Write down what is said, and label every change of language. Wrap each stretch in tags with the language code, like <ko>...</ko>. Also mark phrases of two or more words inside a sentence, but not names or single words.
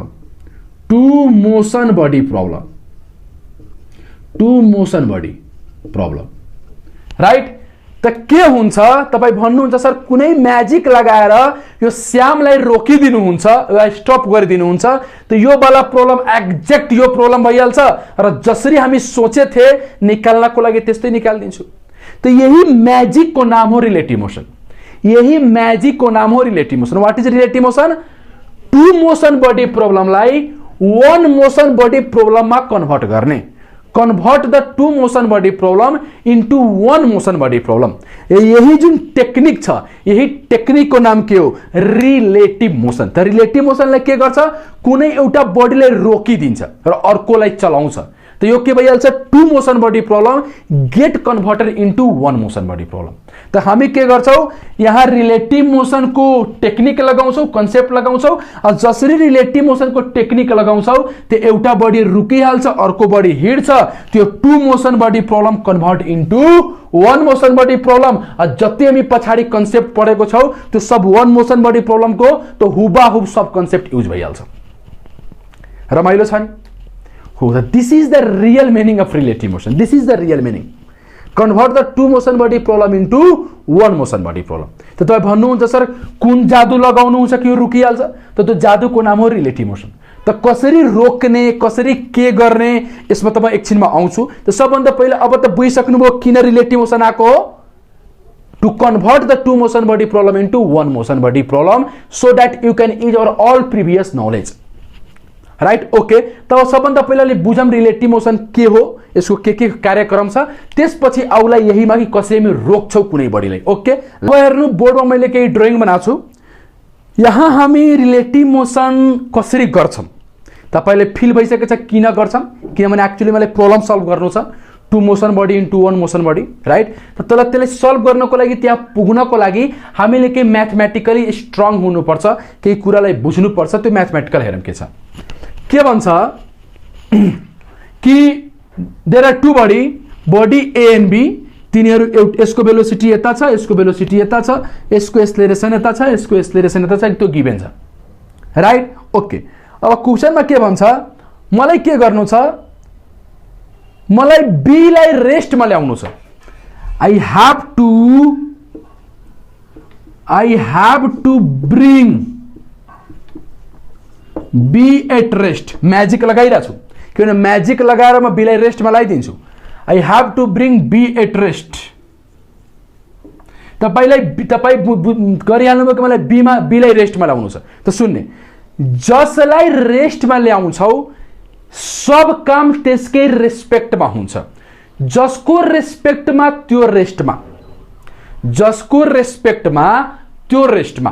<en>problem right</en> <ne>त के हुन्छ तपाई भन्नुहुन्छ सर कुनै म्याजिक लगाएर यो श्यामलाई रोकिदिनुहुन्छ वा स्टप गरिदिनुहुन्छ त यो वाला प्रब्लम एक्ज्याक्ट यो प्रब्लम भइहाल्छ र जसरी हामी सोचे थे निकाल्नको लागि त्यस्तै निकाल्दिन्छु तो यही मैजिक को नाम हो</ne> <en>relative motion,</en> <ne>यही मैजिक को नाम हो</ne> <en>relative motion. What is relative motion? two motion body problem-लाई one motion body problem-मा convert गर्ने, convert the two motion body problem into one motion body problem।</en> <ne>यही जुन टेक्निक छ, यही टेक्निक को नाम के हो?</ne> <en>relative motion.</en> <ne>त</ne> <en>relative motion-लाई</en> <ne>के गर्छ? कुनै एउटा बडीलाई रोकिदिन्छ र अर्कोलाई चलाउँछ। तो यो के भइहाल्छ?</ne> <en>two motion body problem get converted into one motion body problem.</en> <ne>तो हामी के गर्छौं? यहाँ</ne> <en>relative motion</en> <ne>को टेक्निक लगाउँछौं, कन्सेप्ट लगाउँछौं। और जसरी</ne> <en>relative motion</en> <ne>को टेक्निक लगाउँछौं त्यो एउटा बॉडी रुकिहाल्छ, अर्को बॉडी हिड्छ, त्यो</ne> <en>two motion body problem convert into one motion body problem.</en> <ne>और जति हामी पछाडी कन्सेप्ट पढेको छौं त्यो सब</ne> <en>one motion body problem</en> <ne>को तो हुबाहुब सब कन्सेप्ट युज भइहाल्छ। रमाइलो छ नि?</ne> <en>This is the real meaning of relative motion. This is the real meaning. Convert the two motion body problem into one motion body problem.</en> <ne>तो तपाईं भन्नुहुन्छ सर कुन जादु लगाउनुहुन्छ कि यो रुकिहाल्छ? त त्यो जादुको नाम हो</ne> <en>relative motion.</en> <ne>त कसरी रोक्ने, कसरी के गर्ने यसमा त म एकछिनमा आउँछु। त सबभन्दा पहिला अब त बुझिसक्नुभयो किन</ne> <en>relative motion</en> <ne>आको हो?</ne> <en>To convert the two motion body problem into one motion body problem so that you can use our all previous knowledge. right okay.</en> <ne>तब सबभन्दा पहिला बुझौँ</ne> <en>relative motion</en> <ne>के हो, यसको के कार्यक्रम छ, त्यसपछि आउला यहीमा कि कसरी हामी रोक्छौं कुनै बडीलाई। ओके, अब हेर्नु बोर्डमा मैले केही ड्राइङ बनाएको छु। यहाँ हामी</ne> <en>relative motion</en> <ne>कसरी गर्छौं तपाईले फिल भइसकेको छ किन गर्छौं? किनभने एक्चुअली मलाई प्रब्लम सल्भ गर्नु छ,</ne> <en>two motion body into one motion body, right.</en> <ne>त त्यसलाई सल्भ गर्नको लागि, त्यहाँ पुग्नको लागि हामीले के म्याथमेटिकली स्ट्रङ हुनुपर्छ, केही कुरालाई बुझ्नुपर्छ। त्यो म्याथमेटिकल हेरौँ के छ। के भन्छ कि</ne> <en>there are two body A and B,</en> <ne>तिनीहरू यसको भेलोसिटी यता छ, यसको भेलोसिटी यता छ, यसको एक्सेलरेसन यता छ, यसको एक्सेलरेसन यता छ, त्यो गिभन छ,</ne> <en>right okay.</en> <ne>अब क्वेशनमा के भन्छ? मलाई के गर्नु छ? मलाई बी लाई रेस्टमा ल्याउनु छ।</ne> <en>I have to bring B at rest.</en> <ne>म्याजिक लगाइरहेको छु, किनभने म्याजिक लगाएर म बी लाई रेस्टमा ल्याइदिन्छु।</ne> <en>I have to bring B at rest.</en> <ne>तपाईँ गरिहाल्नुभयो कि मलाई बी लाई रेस्टमा ल्याउनु छ। त सुन्ने, जसलाई रेस्टमा ल्याउँछौ सब काम त्यसकै रेस्पेक्टमा हुन्छ। जसको रेस्पेक्टमा त्यो रेस्टमा, जसको रेस्पेक्टमा त्यो रेस्टमा।</ne>